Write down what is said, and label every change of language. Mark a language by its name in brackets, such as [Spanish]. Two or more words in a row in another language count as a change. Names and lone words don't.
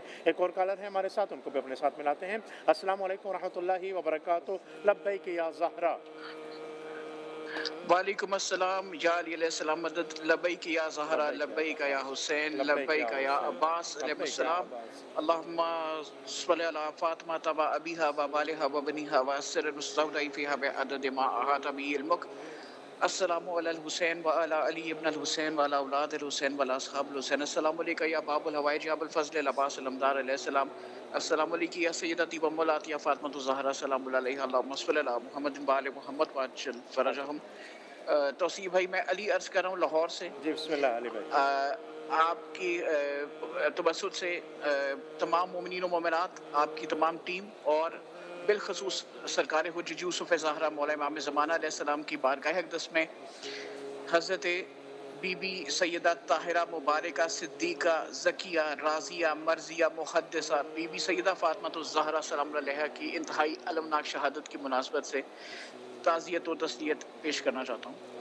[Urdu] ایک اور کالر ہے ہمارے ساتھ, ان کو بھی اپنے ساتھ ملاتے ہیں. [Arabic] السلام علیکم ورحمۃ اللہ وبرکاتہ. لبیک یا زہرا. وعلیکم السلام. یا علی علیہ السلام مدد. لبیک یا زہرا, لبیک یا حسین, لبیک یا عباس علیہ السلام. اللہم صلی علی فاطمہ و ابیہا و بالہا و بنیہا و السر المستودع فیہا بعدد ما احاط به علمک. السلام علی الحسین و علی علی ابن الحسین و علی اولاد الحسین و علی اصحاب الحسین. السلام علیکہ یا باب الحوائج یا ابو الفضل العباس علمدار علیہ السلام. السلام علیکم یا سیدتی و مولاتی یا فاطمہ الزہرا سلام اللہ علیہ. اللہم صلی علی محمد و آل محمد وعجل فرجہم. [Urdu] توصیف بھائی, میں علی عرض کر رہا ہوں لاہور سے. جی [Arabic] بسم اللہ [Urdu] علی بھائی. آپ کی توسط سے تمام مومنین و مومنات, آپ کی تمام ٹیم اور بالخصوص سرکار حجت یوسف زہرا مولا امام زمانہ [Arabic] علیہ السلام [Urdu] کی بارگاہ اقدس میں حضرت بی بی سیدہ طاہرہ مبارکہ صدیقہ ذکیہ راضیہ مرضیہ محدثہ بی بی سیدہ فاطمہ الزہرا [Arabic] سلام اللہ علیہا [Urdu] کی انتہائی المناک شہادت کی مناسبت سے تعزیت و تسلیت پیش کرنا چاہتا ہوں.